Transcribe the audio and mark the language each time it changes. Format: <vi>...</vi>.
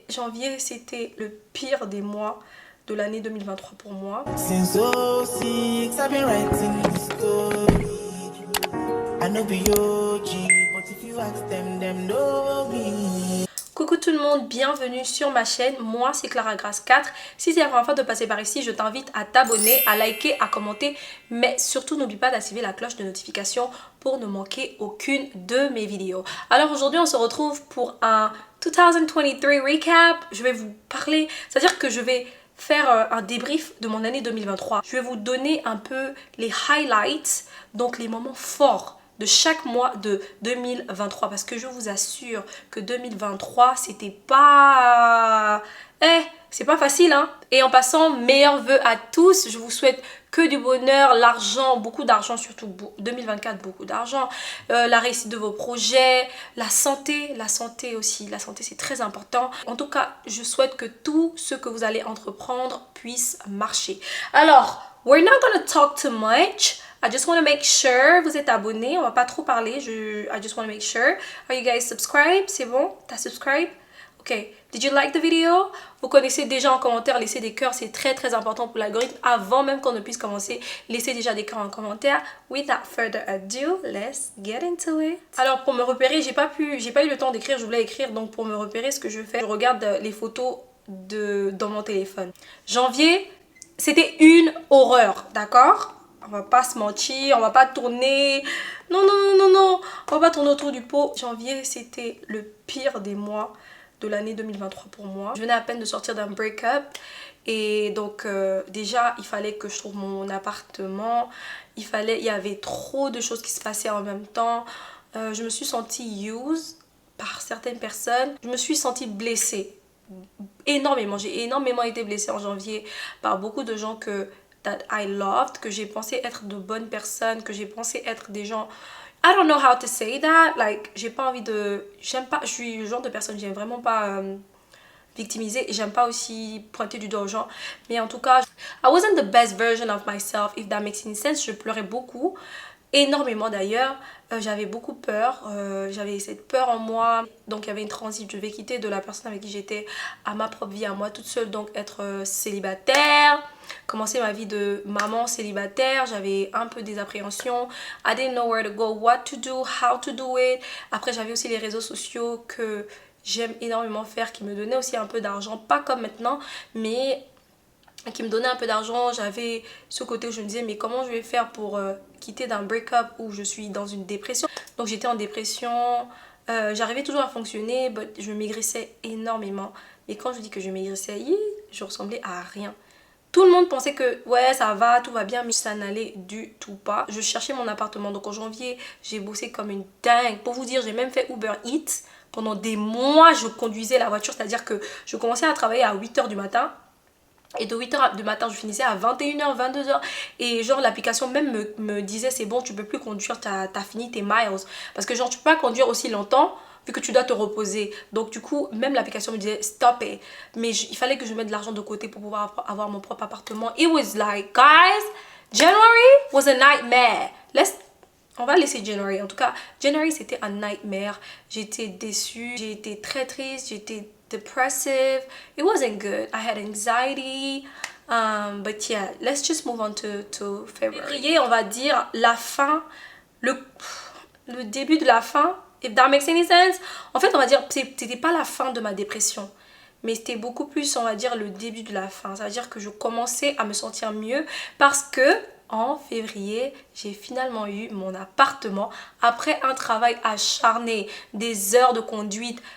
<fr>Janvier, c'était le pire des mois de l'année 2023 pour moi.</fr> <en>Since 06, I've been writing this story. I know be OG, but if you ask them know me.</en> <fr>Coucou tout le monde, bienvenue sur ma chaîne, moi c'est Clara Grace 4. Si c'est la première fois de passer par ici, je t'invite à t'abonner, à liker, à commenter, mais surtout n'oublie pas d'activer la cloche de notification pour ne manquer aucune de mes vidéos. Alors aujourd'hui on se retrouve pour un 2023 recap. Je vais vous parler, c'est-à-dire que je vais faire un débrief de mon année 2023. Je vais vous donner un peu les highlights, donc les moments forts de chaque mois de 2023 parce que je vous assure que 2023 c'était pas c'est pas facile hein. Et en passant, meilleurs vœux à tous, je vous souhaite que du bonheur, l'argent, beaucoup d'argent, surtout 2024, beaucoup d'argent, la réussite de vos projets, la santé aussi, la santé c'est très important. En tout cas, je souhaite que tout ce que vous allez entreprendre puisse marcher.</fr> <en>Alors, we're not gonna talk too much. I just want to make sure</en> <fr>vous êtes abonnés. On va pas trop parler.</fr> <en>I just want to make sure. Are you guys subscribed?</en> <fr>C'est bon? T'as subscribe?</fr> <en>Ok. Did you like the video?</en> <fr>Vous connaissez déjà en commentaire. Laissez des cœurs. C'est très très important pour l'algorithme. Avant même qu'on ne puisse commencer, laissez déjà des cœurs en commentaire.</fr> <en>Without further ado, let's get into it.</en> <fr>Alors pour me repérer, j'ai pas eu le temps d'écrire. Je voulais écrire. Donc pour me repérer, ce que je fais, je regarde les photos dans mon téléphone. Janvier, c'était une horreur. D'accord? On va pas se mentir, on va pas tourner. Non, on va pas tourner autour du pot. Janvier, c'était le pire des mois de l'année 2023 pour moi. Je venais à peine de sortir d'un break-up. Et donc, déjà, il fallait que je trouve mon appartement. Il y avait trop de choses qui se passaient en même temps. Je me suis sentie used par certaines personnes. Je me suis sentie blessée. Énormément. J'ai énormément été blessée en janvier par beaucoup de gens</fr> <en>that I loved,</en> <fr>que j'ai pensé être de bonnes personnes, que j'ai pensé être des gens...</fr> <en>I don't know how to say that.</en> <fr>Like, j'ai pas envie de... J'aime pas... Je suis le genre de personne, j'aime vraiment pas victimiser. Et j'aime pas aussi pointer du doigt aux gens. Mais en tout cas,</fr> <en>I wasn't the best version of myself, if that makes any sense.</en> <fr>Je pleurais beaucoup. Énormément d'ailleurs. J'avais beaucoup peur. J'avais cette peur en moi. Donc il y avait une transition. Je devais quitter de la personne avec qui j'étais à ma propre vie, à moi toute seule. Donc être célibataire. Commencer ma vie de maman célibataire. J'avais un peu des appréhensions.</fr> <en>I didn't know where to go, what to do, how to do it.</en> <fr>Après j'avais aussi les réseaux sociaux que j'aime énormément faire, qui me donnaient aussi un peu d'argent. Pas comme maintenant, mais qui me donnait un peu d'argent. J'avais ce côté où je me disais mais comment je vais faire pour quitter d'un break-up où je suis dans une dépression. Donc j'étais en dépression, j'arrivais toujours à fonctionner, mais je maigrissais énormément. Et quand je dis que je maigrissais, je ressemblais à rien. Tout le monde pensait que ouais ça va, tout va bien, mais ça n'allait du tout pas. Je cherchais mon appartement, donc en janvier j'ai bossé comme une dingue. Pour vous dire, j'ai même fait Uber Eats. Pendant des mois je conduisais la voiture, c'est-à-dire que je commençais à travailler à 8 h du matin. Et de 8 h du matin, je finissais à 21 h, 22 h. Et genre, l'application même me disait, c'est bon, tu peux plus conduire, t'as fini tes miles. Parce que genre, tu peux pas conduire aussi longtemps, vu que tu dois te reposer. Donc du coup, même l'application me disait,</fr> <en>stop it.</en> <fr>Mais il fallait que je mette de l'argent de côté pour pouvoir avoir mon propre appartement.</fr> <en>It was like, guys, January was a nightmare.</en> <fr>On va laisser January. En tout cas, January, c'était un nightmare. J'étais déçue, j'ai été très triste, j'étais depressive.</fr> <en>It wasn't good. I had anxiety. But yeah, let's just move on to February.</en> <fr>Février, on va dire la fin, le début de la fin.</fr> <en>If that makes any sense.</en> <fr>En fait, on va dire, c'était pas la fin de ma dépression. Mais c'était beaucoup plus, on va dire, le début de la fin. Ça veut dire que je commençais à me sentir mieux parce que en février, j'ai finalement eu mon appartement après un travail acharné, des heures de conduite.</fr>